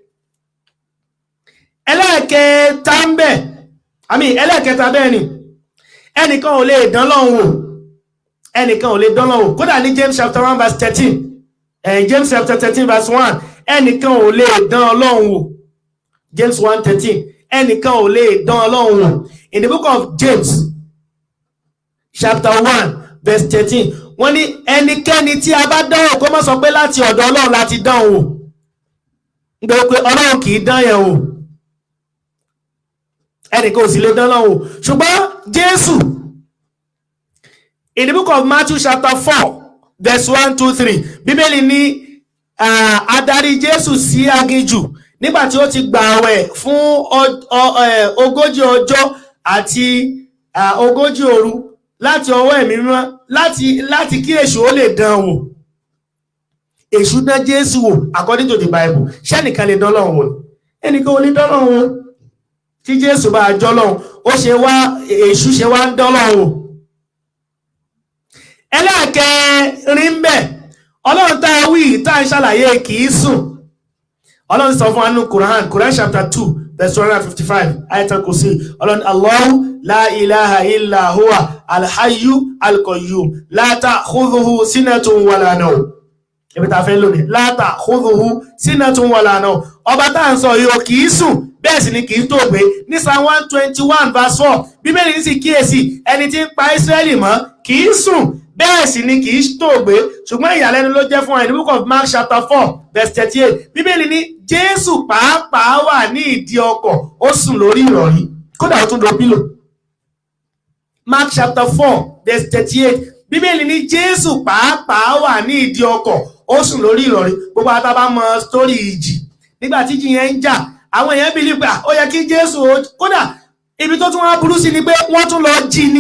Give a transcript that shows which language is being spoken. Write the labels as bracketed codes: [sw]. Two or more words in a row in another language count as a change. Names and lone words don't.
[yo] Ẹlẹ́ẹ̀kẹta ń bẹ, ẹlẹ́ẹ̀kẹta bẹ́ẹ̀ ni, ẹnìkan ò lè dán Ọlọ́run wò, ẹnìkan ò lè dán Ọlọ́run wò. Kódà ní [en] James chapter 1 verse 13, James chapter 13 verse 1, [yo] ẹnìkan ò lè dán Ọlọ́run wò. James 1:13, ẹnìkan ò lè dán Ọlọ́run wò. [en] In the book of James chapter 1 verse 13, [yo] wọ́n ní ẹnikẹ́ni tí a bá dán wò kó má sọ pé láti ọ̀dọ̀ Ọlọ́run láti dán wò, nítorí pé Ọlọ́run kìí dán yẹn wò, ẹnìkan ò sì lè dán Ọlọ́run wò. Ṣùgbọ́n Jésù, [en] in the book of Matthew chapter 4 verse 1, 2, 3, [yo] Bíbélì ní adarí Jésù sí aginjù nígbàtí ó ti gbààwẹ̀ fún 40 ọjọ́ àti 40 òru láti ọwọ́ ẹ̀mí mímọ́ láti kí èṣù ó lè dán wò. Èṣù dán Jésù wò [en] according to the Bible. [yo] Ṣẹ́nìkan lè dán Ọlọ́run wò? Ẹnìkan ò lè dán Ọlọ́run wò. Tí Jésù bá jọ́ Ọlọ́run, èṣù ṣe wá ń dán Ọlọ́run wò. Ẹlẹ́ẹ̀kẹrin ń bẹ, Ọlọ́run tá a wí tá a ṣàlàyé kìí sùn. Ọlọ́run sọ fún anú [en] Quran chapter 2 verse 155, [yo] Ayatul Kursi. [ar] Ọlọ́run الله لا إله إلا هو الحي القيوم لا تأخذه سنة ولا نوم. [yo] Ibi ta fẹ́ lónìí, [ar] لا تأخذه سنة ولا نوم. [yo] Ọba tá à ń sọ yìí kìí sùn, bẹ́ẹ̀ sì ni kìí tòògbé. Ní Psalm 121 verse 4, Bíbélì ní sì kíyèsí ẹni tí ń pa Ísírẹ́lì mọ́ kìí sùn, bẹ́ẹ̀ sì ni kìí tòògbé. Ṣùgbọ́n ìyàlẹ́nu ló jẹ́ fún [en] in the book of Mark chapter 4 verse 38, [yo] Bíbélì ní Jésù pàápàá wà ní ìdí ọkọ̀, ó sùn lórí ìrọ̀rí, kódà ó tún lo pílò. [en] Mark chapter 4 verse 38, [yo] Bíbélì ní Jésù pàápàá wà ní ìdí ọkọ̀, ó sùn lórí ìrọ̀rí. Gbogbo àtàbà mọ sítórì ìjì, nígbà tí ìjì yẹn ń jà, àwọn èèyàn believe pé ó yẹ kí Jésù, kódà ibi tó tún wá burú sí ni pé wọ́n tún lọ jí ni.